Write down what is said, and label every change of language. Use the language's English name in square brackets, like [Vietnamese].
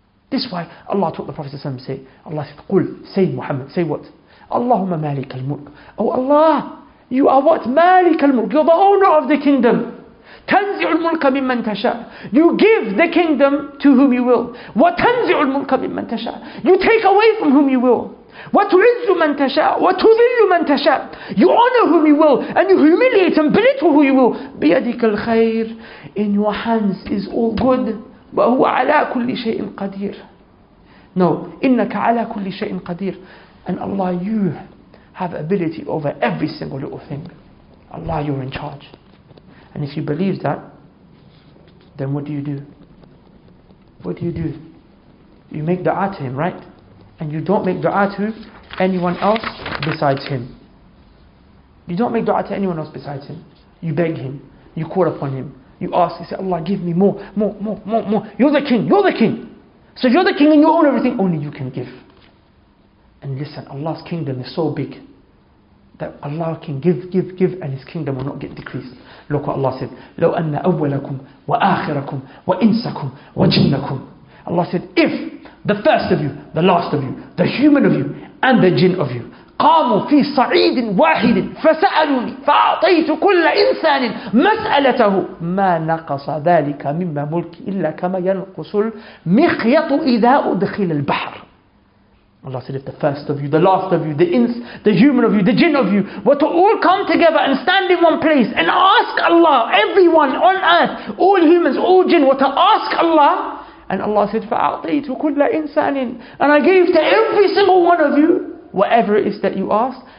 [English] This is why Allah taught the Prophet to say, Allah said, Qul, say Muhammad, say what? Allahumma Malik al-Mulk. Oh Allah, you are what? Malik al-Mulk. You're the owner of the kingdom. [Arabic] تنزع الملك ممن تشاء. [English] You give the kingdom to whom you will. [Arabic] وتنزع الملك ممن تشاء. [English] You take away from whom you will. [Arabic] وتعز من تشاء وتذل من تشاء. [English] You honor whom you will and you humiliate and belittle who you will. [Arabic] بيدك الخير. [English] In your hands is all good. [Arabic] وهو على كل شيء قدير. [English] No, [Arabic] إنك على كل شيء قدير. [English] And Allah, you have ability over every single little thing. Allah, you're in charge. And if you believe that, then what do you do? What do? You make dua to Him, right? And you don't make dua to anyone else besides Him. You don't make dua to anyone else besides Him. You beg Him. You call upon Him. You ask, you say, Allah, give me more. You're the king. So if you're the king and you own everything, only you can give. And listen, Allah's kingdom is so big that Allah can give, and His kingdom will not get decreased. Look what Allah said, [Arabic] لَوْ أَنَّ أَوَّلَكُمْ وَآخِرَكُمْ وَإِنسَكُمْ وَجِنَّكُمْ. [English] Allah said, if the first of you, [Arabic] the last of you, the human of you, and the jinn of you, قاموا في صعيد واحد فسألوني فأعطيت كل إنسان مسألته ما نقص ذلك مما ملكي إلا كما ينقص المخيط إذا أدخل البحر. [English] Allah said, if the first of you, the last of you, the human of you, the jinn of you were to all come together and stand in one place and ask Allah, everyone on earth, all humans, all jinn were to ask Allah, and Allah said, [Arabic] فَأَعْطَيْتُ كُلَّ إِنسَانٍ, [English] and I gave to every single one of you whatever it is that you asked.